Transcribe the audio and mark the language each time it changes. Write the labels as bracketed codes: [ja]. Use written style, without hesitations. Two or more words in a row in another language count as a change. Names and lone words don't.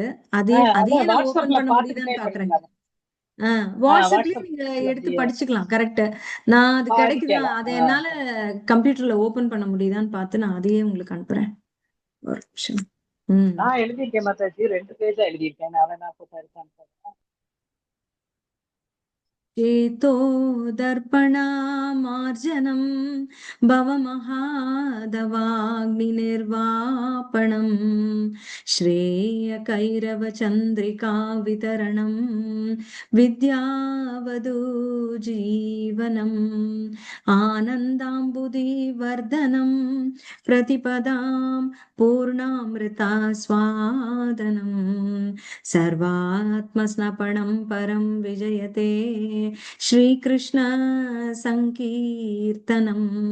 [ta] அதே நான் ஓபன் பண்ண முடியுதான்னு பாக்குறேன். வாட்ஸ்அப்லயும் நீங்க எடுத்து படிச்சுக்கலாம். கரெக்ட். நான் அது கிடைக்குதா அதை என்னால கம்ப்யூட்டர்ல ஓபன் பண்ண முடியுதான்னு பார்த்து நான் அதையே உங்களுக்கு அனுப்புறேன். ஒரு நிமிஷம். நான் எழுதியிருக்கேன் மாதாஜி, 2 பேஜா எழுதியிருக்கேன். [sa] चेतो दर्पणामार्जनं भवमहादवाग्निर्वापणं श्रेयकैरवचन्द्रिका वितरणं विद्यावधूजीवनम् आनन्दाम्बुधिवर्धनं प्रतिपदां पूर्णामृतास्वादनं सर्वात्मस्नपनं परं विजयते श्रीकृष्ण संकीर्तनम्